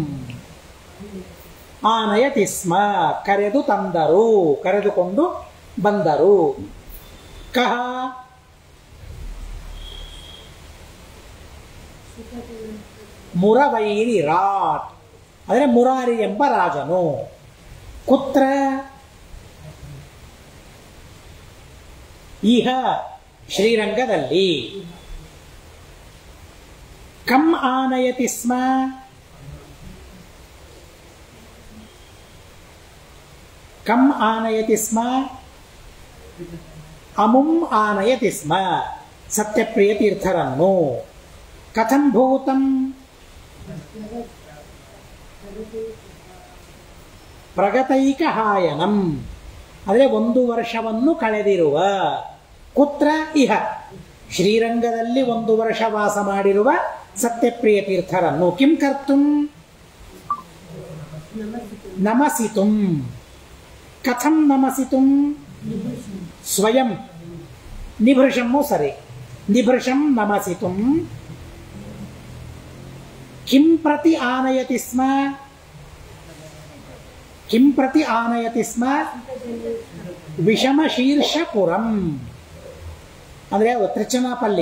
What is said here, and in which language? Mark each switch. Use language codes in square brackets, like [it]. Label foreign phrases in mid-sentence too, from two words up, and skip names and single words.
[sa] ಆನಯತಿ ಸ್ಮ [kn] ಕರೆದು ತಂದರು, ಕರೆದುಕೊಂಡು ಬಂದರು. [sa] ಕಹ ಮುರವೈರಿ ರಾಟ್ [kn] ಅಂದರೆ ಮುರಾರಿ ಎಂಬ ರಾಜನು. [sa] ಕುತ್ರ ಇಹ ಶ್ರೀರಂಗದಲ್ಲಿ. ಕಂ ಆನಯತಿ ಸ್ಮ ಕಂ ಆನಯತಿ ಸ್ಮ ಅಮುಂ ಆನಯತಿ ಸ್ಮ ಸತ್ಯಪ್ರಿಯ ತೀರ್ಥರನ್ನು. ಕಥಂ ಭೂತಂ ಪ್ರಗತೈಕಹಾಯನಂ [kn] ಅಂದರೆ 1 ವರ್ಷವನ್ನು ಕಳೆದಿರುವ. [sa] ಕುತ್ರ ಇಹ [kn] ಶ್ರೀರಂಗದಲ್ಲಿ 1 ವರ್ಷ ವಾಸ ಮಾಡಿರುವ ಸತ್ಯಪ್ರಿಯ ತೀರ್ಥರನ್ನು. [sa] ಕಿಂ ಕರ್ತುಂ ನಮಸಿತುಂ. ಕಥಂ ನಮಸಿತುಂ ಸ್ವಯಂ ನಿಭೃಶಮ್ಮು ಸರಿ. ನಿಭೃಶಂ ನಮಸಿತುಂ. ಕಿಂ ಪ್ರತಿ ಆನಯತಿ ಸ್ಮ. ಕಿಂ ಪ್ರತಿ ಆನಯತಿ ಸ್ಮ ವಿಷಮಶೀರ್ಷಪುರಂ ಅಂದರೆ ತ್ರಿಚನಾಪಲ್ಲಿ.